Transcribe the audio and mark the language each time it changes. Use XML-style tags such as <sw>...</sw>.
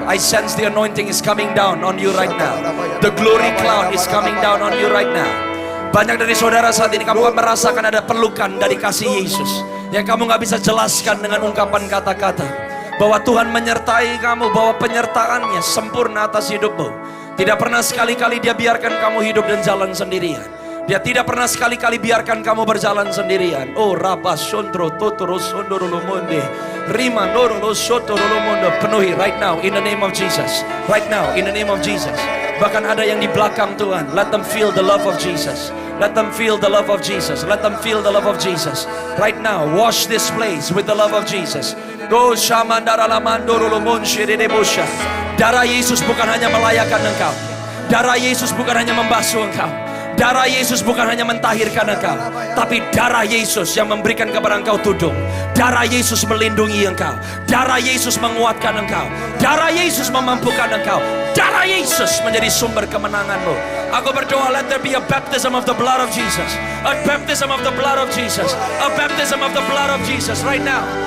<en>I sense the anointing is coming down on you right now. The glory cloud is coming down on you right now.</en> <id>Banyak dari saudara saat ini kamu akan merasakan ada pelukan dari kasih Yesus yang kamu gak bisa jelaskan dengan ungkapan kata-kata. Bahwa Tuhan menyertai kamu, bahwa penyertaannya sempurna atas hidupmu. Tidak pernah sekali-kali Dia biarkan kamu hidup dan jalan sendirian. Dia tidak pernah sekali-kali biarkan kamu berjalan sendirian. Oh, Rabba Sondro Totoro Sondoro Monde. Rima Noro Sotoro Monde. Penuhi</id> <en>right now in the name of Jesus. Right now in the name of Jesus.</en> <id>Bahkan ada yang di belakang Tuhan.</id> <en>Let them feel the love of Jesus. Let them feel the love of Jesus. Let them feel the love of Jesus. Right now, wash this place with the love of Jesus. Go shamandara lamandoro lomonshi dedebosha.</en> <id>Darah Yesus bukan hanya melayakkan engkau. Darah Yesus bukan hanya membasuh engkau. Darah Yesus bukan hanya mentahirkan engkau, tapi darah Yesus yang memberikan kepada engkau tudung. Darah Yesus melindungi engkau. Darah Yesus menguatkan engkau. Darah Yesus memampukan engkau. Darah Yesus menjadi sumber kemenanganmu. Aku berdoa,</id> <en>let there be a baptism of the blood of Jesus. A baptism of the blood of Jesus. A baptism of the blood of Jesus right now.</en>